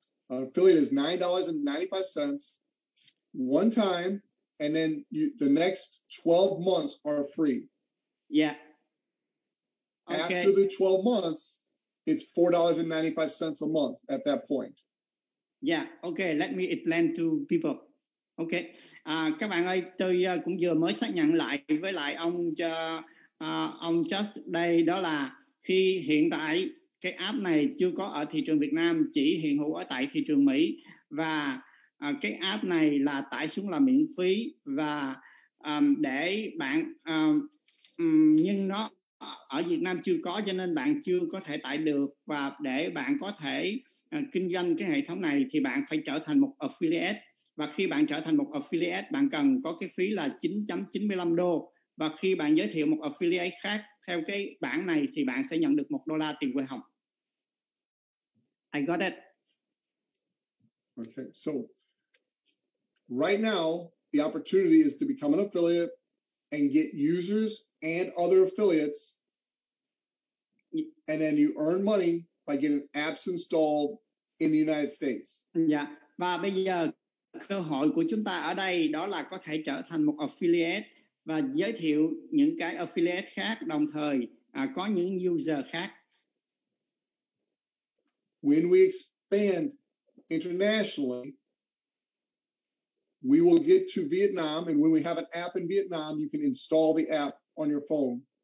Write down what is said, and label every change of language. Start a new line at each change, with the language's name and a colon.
English: An affiliate is $9.95 one time, and then the next 12 months are free. Yeah. Okay. After the 12 months, it's $4.95 a month at that point. Yeah. Okay. Let me explain to people. Okay.
Vietnamese: Các bạn ơi, tôi cũng vừa mới xác nhận lại với lại ông Just đây, đó là khi hiện tại cái app này chưa có ở thị trường Việt Nam, chỉ hiện hữu ở tại thị trường Mỹ, và cái app này là tải xuống là miễn phí, và để bạn nhưng nó ở Việt Nam chưa có, cho nên bạn chưa có thể tải được, và để bạn có thể kinh doanh cái hệ thống này thì bạn phải trở thành một affiliate, và khi bạn trở thành một affiliate bạn cần có cái phí là 9.95 đô, và khi bạn giới thiệu một affiliate khác theo cái bảng này thì bạn sẽ nhận được $1 tiền hoa hồng.
English: I got it. Okay, so right now the opportunity is to become an affiliate and get users and other affiliates, and then you earn money by getting apps installed in the United States.
Vietnamese: Dạ, và bây giờ cơ hội của chúng ta ở đây đó là có thể trở thành một affiliate và giới thiệu những cái affiliate khác, đồng thời có những user khác.
English: When we expand internationally, we will get to Vietnam, and when we have an app in Vietnam, you can install the app on your phone.